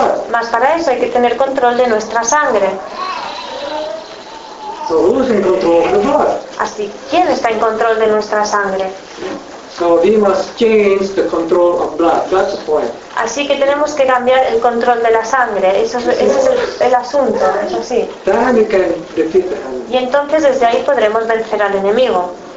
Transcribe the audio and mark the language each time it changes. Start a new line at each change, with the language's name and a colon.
Spanish: Más para eso hay que tener control de nuestra sangre.
English: So who's in control of the blood?
Spanish: Así, ¿quién está en control de nuestra sangre?
English: So we must change the control of blood. That's the point.
Spanish: Así que tenemos que cambiar el control de la sangre. Eso es, ese es el asunto. Es así.
English: Then we can defeat the enemy.
Spanish: Y entonces desde ahí podremos vencer al enemigo.